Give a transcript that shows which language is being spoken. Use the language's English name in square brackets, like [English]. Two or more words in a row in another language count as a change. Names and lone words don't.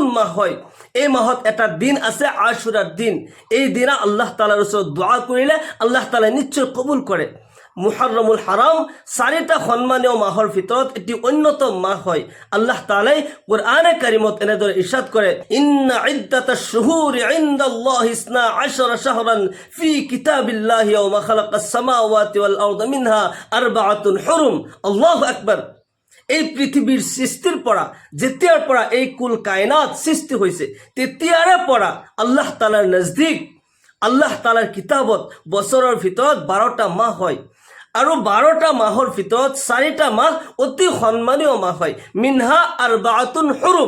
[Assamese] মাহ হয় এই মাহত এটা দিন আছে আশুৰাৰ দিন এই দিনা আল্লাহ তাআলাৰ ওচৰত দোয়া কৰিলে আল্লাহ তাআলাই নিশ্চয় কবুল কৰে মুহৰৰমুল হাৰাম চাৰিটা সন্মানীয় মাহৰ ভিতৰত এটি অন্যতম মাহ হয় আল্লাহ তাআলাই কোরআনে কারিমত এনেদৰে ইৰশাদ কৰে [Arabic] إن عدة الشهور عند الله 12 شهرا في كتاب الله وخلق السماوات والأرض منها أربعة حرم الله أكبر. [Assamese] এই পৃথিৱীৰ সৃষ্টিৰ পৰা যেতিয়াৰ পৰা এই কুল কায়নাত সৃষ্টি হৈছে তেতিয়াৰে পৰা আল্লাহ তাআলাৰ নজদিক আল্লাহ তাআলাৰ কিতাবত বছৰৰ ভিতৰত 12টা মাহ হয় আৰু 12টা মাহৰ ভিতৰত 4টা মাহ অতি সন্মানীয় মাহ হয় [Arabic] منها أربعة حرم.